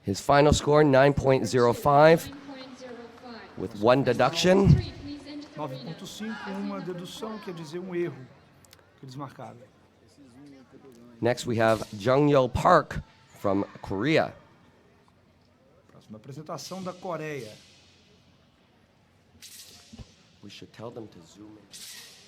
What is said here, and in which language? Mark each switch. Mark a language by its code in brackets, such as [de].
[en] His final score 9.05 with one deduction. [pt] 9.5, uma dedução, quer dizer um erro que eles marcaram. [en] Next we have Jung-Yo Park from Korea. [pt] Próxima apresentação da Coreia. [en] We should tell them to zoom in.